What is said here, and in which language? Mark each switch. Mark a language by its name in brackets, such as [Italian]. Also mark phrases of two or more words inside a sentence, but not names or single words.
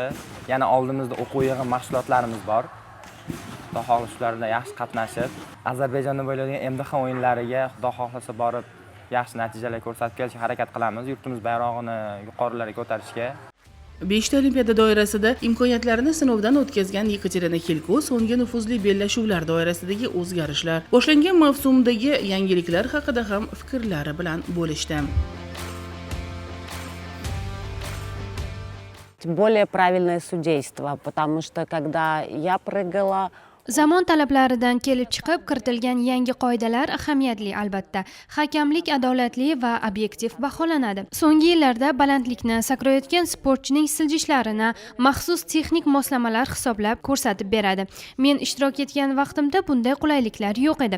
[Uzbek] Yana oldimizda o'quv yig'in mashg'ulotlarimiz bor. Xudo xohlasa shularda yaxshi qatnashib, Ozarbayjonda bo'ladigan MDH o'yinlariga Xudo xohlasa borib, yaxshi natijalar ko'rsatib kelishga harakat qilamiz. Yurtimiz bayrog'ini yuqorilarga ko'tarishga. 5 Olimpiada doirasida imkoniyatlarini sinovdan o'tkazgan Yekaterina Hilko so'nggi nufuzli bellashuvlar doirasidagi o'zgarishlar, boshlangan mavsumdagi yangiliklar haqida ham fikrlari bilan bo'lishdi. [Russian] Более правильное судейство, потому что когда я прыгала, [Uzbek] Zamon talablaridan kelib chiqib kiritilgan yangi qoidalar ahamiyatli albatta. Hakamlik adolatli va obyektiv baholanadi. So'nggi yillarda balandlikni sakrayotgan sportchining siljishlarini maxsus texnik moslamalar hisoblab ko'rsatib beradi. Men ishtirok etgan vaqtimda bunday qulayliklar yo'q edi.